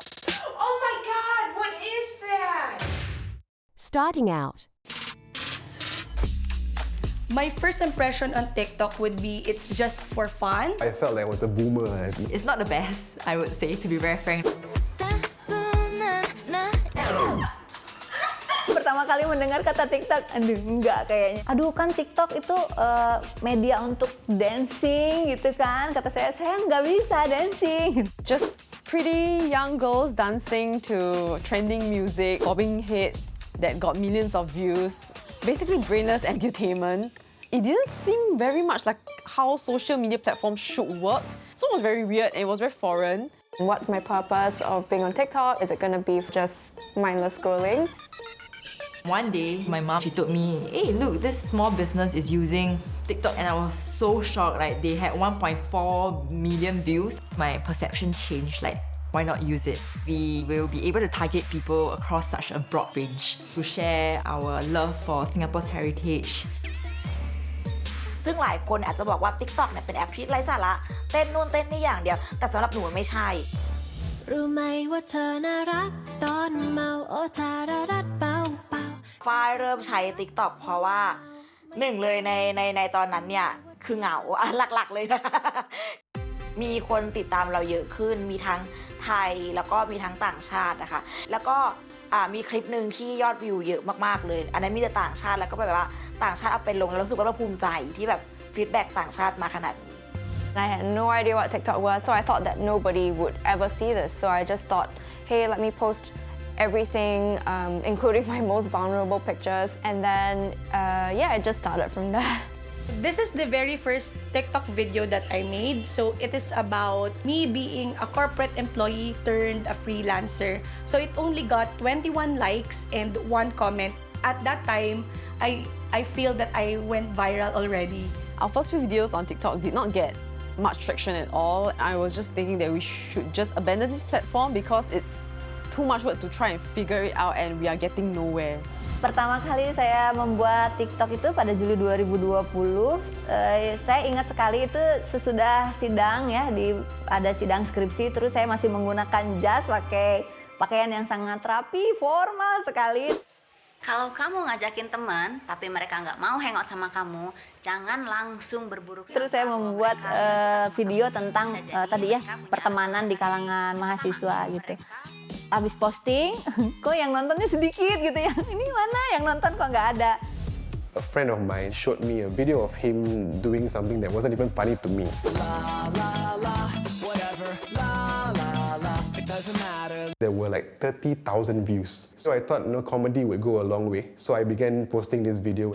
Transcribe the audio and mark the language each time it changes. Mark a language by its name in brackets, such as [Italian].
[English] Oh my God, what is that? Starting out. My first impression on TikTok would be it's just for fun. I felt like I was a boomer. It's not the best, I would say, to be very frank. [Indonesian] Pertama kali mendengar kata TikTok, aduh enggak kayaknya. Aduh kan TikTok itu media untuk dancing gitu kan. Kata saya nggak bisa dancing. [English] Just pretty young girls dancing to trending music, bobbing head that got millions of views. Basically brainless entertainment. It didn't seem very much like how social media platforms should work. So it was very weird and it was very foreign. What's my purpose of being on TikTok? Is it gonna be just mindless scrolling? One day, my mom, she told me, hey, look, this small business is using TikTok, and I was so shocked. Like, they had 1.4 million views. My perception changed, like, why not use it? We will be able to target people across such a broad range to share our love for Singapore's heritage. [Thai] ซึ่งหลายคนอาจจะบอกว่า TikTok เนี่ยเป็นแอปที่ไร้สาระเต้นนู่นเต้นนี่อย่างเดียวแต่สำหรับหนูไม่ใช่ รู้ไหมว่าเธอน่ารักตอนเมาโอชาระรัดเบา ฝ้ายเริ่มใช้ TikTok เพราะว่าหนึ่งเลยในตอนนั้นเนี่ยคือเหงาหลักๆเลยนะ มีคนติดตามเราเยอะขึ้นมีทั้งไทยแล้วก็มีทั้งต่างชาตินะคะแล้วก็มีคลิปหนึ่งที่ยอดวิวเยอะมากๆเลยอันนั้นมีแต่ต่างชาติแล้วก็แบบว่าต่างชาติเอาไปลงแล้วรู้สึกว่าเราภูมิใจที่แบบฟีดแบ็กต่างชาติมาขนาดนี้ [English] I had no idea what TikTok was, so I thought that nobody would ever see this. So I just thought, hey, let me post everything, including my most vulnerable pictures. And then, yeah, it just started from there. This is the very first TikTok video that I made. So it is about me being a corporate employee turned a freelancer. So it only got 21 likes and 1 comment. At that time, I feel that I went viral already. Our first few videos on TikTok did not get much traction at all. I was just thinking that we should just abandon this platform because it's too much work to try and figure it out and we are getting nowhere. [Indonesian] Pertama kali saya membuat TikTok itu pada Juli 2020. Saya ingat sekali itu sesudah sidang ya, ada sidang skripsi, terus saya masih menggunakan jas, pakai pakaian yang sangat rapi, formal sekali. Kalau kamu ngajakin teman, tapi mereka nggak mau hangout sama kamu, jangan langsung berburuk sangka. Terus saya membuat video tentang tadi ya, pertemanan di kalangan mahasiswa gitu. Habis posting, kok yang nontonnya sedikit gitu ya. Ini mana yang nonton kok nggak ada. [English] A friend of mine showed me a video of him doing something that wasn't even funny to me. There were like 30,000 views. So I thought comedy would go a long way. So I began posting this video.